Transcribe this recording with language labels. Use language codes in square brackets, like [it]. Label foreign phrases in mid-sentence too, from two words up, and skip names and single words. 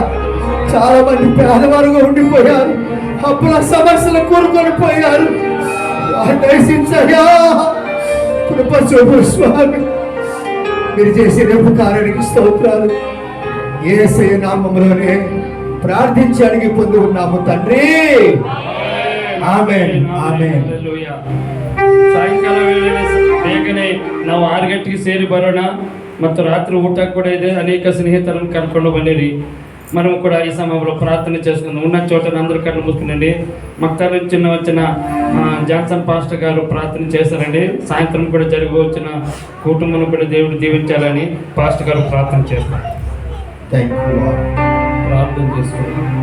[te] చాలా మంది పేదవారుగా ఉండిపోయారు, అప్పుల సమస్యలు కూరుకొని పోయారు. దర్శించయ్యా, కృప చూపు స్వామి. మీరు చేసిన ఉపకారానికి స్తోత్రాలు. యేసయ్య నామములోనే ప్రార్థించి అడిగి పొంది ఉన్నాము తండ్రి. [kn] ಆಮೆನ್ ಆಮೆನ್. ಸಾಯಂಕಾಲ ವೇಳೆ ಬೇಗನೆ ನಾವು 6 ಗಂಟೆಗೆ ಸೇರಿ ಬರೋಣ. ಮತ್ತು ರಾತ್ರಿ ಊಟ ಕೂಡ ಇದೆ. ಅನೇಕ ಸ್ನೇಹಿತರನ್ನು ಕರ್ಕೊಂಡು ಬನ್ನಿರಿ. [te] మనం కూడా ఈ సమయంలో ప్రార్థన చేసుకుందాం. ఉన్న చోట అందరూ కళ్ళు మూసుకునండి. మక్తాల నుంచి వచ్చిన జాన్సన్ పాస్టర్ గారు ప్రార్థన చేశారండి. సాయంత్రం కూడా జరిగి వచ్చిన కుటుంబం కూడా దేవుడు దీవించాలని పాస్టర్ గారు ప్రార్థన చేస్తారు. ప్రార్థన చేసుకుంటాం.